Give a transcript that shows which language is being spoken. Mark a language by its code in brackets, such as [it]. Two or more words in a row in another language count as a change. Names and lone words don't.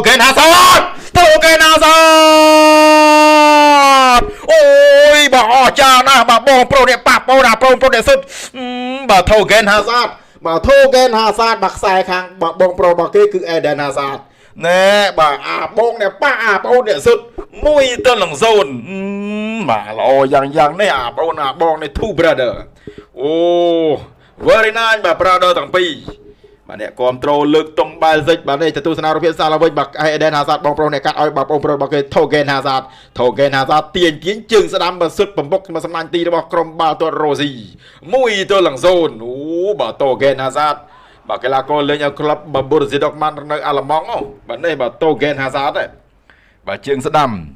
[km] អូយបាទអស្ចារ្យណាស់បាទបងប្រុសនេះប៉ះបងណាបងប្រុសនេះសុទ្ធបាទ Thorgan Hazard បាទខ្សែខាងបាទបងប្រុសរបស់គេគឺ Eden Hazard ណែបាទអា បងនេះប៉ះអាបងនេះសុទ្ធមួយទៅនឹងហ្សូនបាទល្អយ៉ាងនេះអាបងនេះ [en] two brother [km] អូ [en] very nice [km] បាទ brother ទាំងពីរបាទអ្នកគ្រប់ត្រូលលើកតុងបែលសិចបាទនេះទទួលស្នារូបភាពសាឡវិញបាទ Eden Hazard បងប្រុសនេះកាត់ឲ្យបាទបងប្រុសរបស់គេ Thorgan Hazard ទាញជើងស្ដាំបាទសុទ្ធបំពុកមកសម្លាញ់ទីរបស់ក្រុមបាល់ទាត់ Rossi មួយទៅនឹងហ្សូនអូបាទ Thorgan Hazard បាទកីឡាករលេងឲ្យក្លឹបបាទ Borussia Dortmund នៅអាល្លឺម៉ង់បាទនេះបាទ Thorgan Hazard បាទជើងស្ដាំ